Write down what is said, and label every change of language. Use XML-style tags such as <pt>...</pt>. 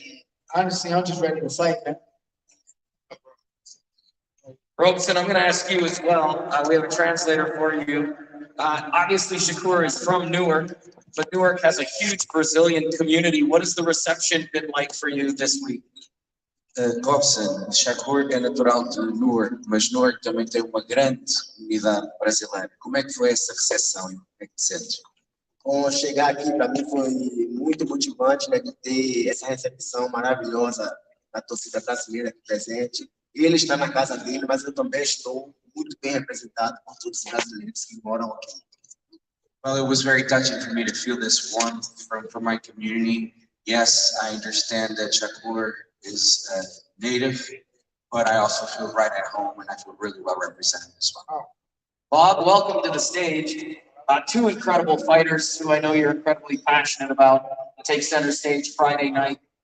<en>And honestly, I'm just ready to fight, man. Robson, I'm going to ask you as well. We have a translator for you. Obviously, SHAKUR is from Newark, but Newark has a huge Brazilian community. What has the reception been like for you this week?</en> <pt>Robson, SHAKUR é natural de Newark, mas Newark também tem uma grande comunidade brasileira. Como é que foi essa recepção e como é que te sentes? Bom, chegar aqui para mim foi muito motivante, né, de ter essa recepção maravilhosa da torcida brasileira aqui presente. Ele está na casa dele, mas eu também estou muito bem representado por todos os brasileiros que moram aqui.</pt> <en>Well, it was very touching for me to feel this warmth from my community. Yes, I understand that SHAKUR is native, but I also feel right at home and I feel really well represented as well. Bob, welcome to the stage. Two incredible fighters who I know you're incredibly passionate about take center stage Friday night.</en>